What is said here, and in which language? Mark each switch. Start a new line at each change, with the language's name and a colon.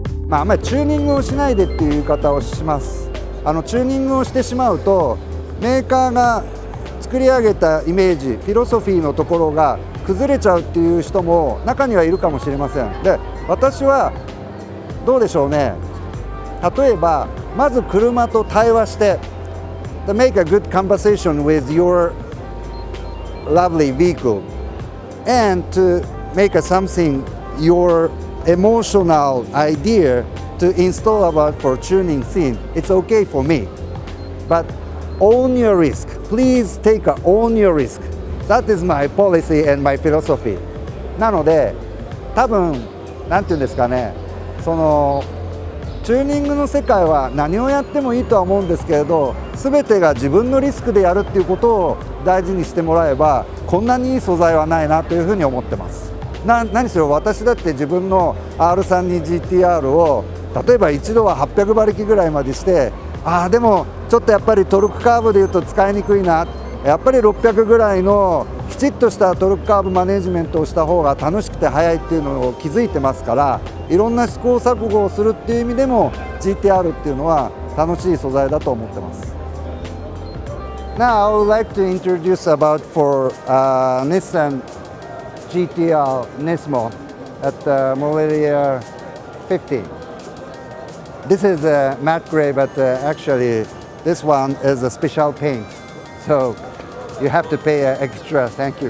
Japanese: あんまりチューニングをしないでっていう言い方をします。チューニングをしてしまうとメーカーが作り上げたイメージ、フィロソフィーのところが崩れちゃうっていう人も中にはいるかもしれません。で、私はどうでしょうね。例えばまず車と対話して
English: make a good conversation with your lovely vehicle and to make something your emotional idea to install about for tuning scene. It's okay for me, but own your risk. Please take a own your risk. That is my policy and my philosophy.
Japanese: なので多分なんていうんですかね、チューニングの世界は何をやってもいいとは思うんですけれど、全てが自分のリスクでやるっていうことを大事にしてもらえば、こんなにいい素材はないなというふうに思ってます。何しろ私だって自分の R32 GT-R を例えば一度は800馬力ぐらいまでして、でもちょっとやっぱりトルクカーブでいうと使いにくいな、やっぱり600ぐらいのきちっとしたトルクカーブマネジメントをした方が楽しくて速いっていうのを気づいてますから、いろんな試行錯誤をするっていう意味でも GT-R っていうのは楽しい素材だと思ってます。
English: Now I would like to introduce about for Nissan GT-R Nismo at model year 50. This is a matte gray, but actually this one is a special paint, so you have to pay extra. Thank you.